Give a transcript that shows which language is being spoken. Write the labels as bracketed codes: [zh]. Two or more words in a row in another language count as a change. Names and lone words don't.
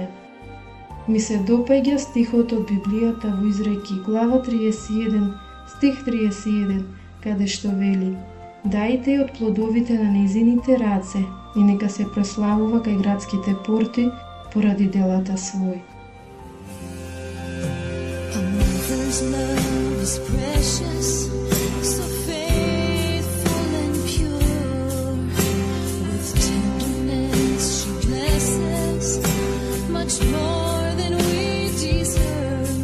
[mk] Ми се допаѓа стихот од Библијата во Изреки, глава 31, стих 31, каде што вели: "Дајте од плодовите на нејзините раце и нека се прославува кај градските порти поради делата своји." [en] A mother's love is precious, so faithful and pure. With tenderness she blesses much more than we deserve.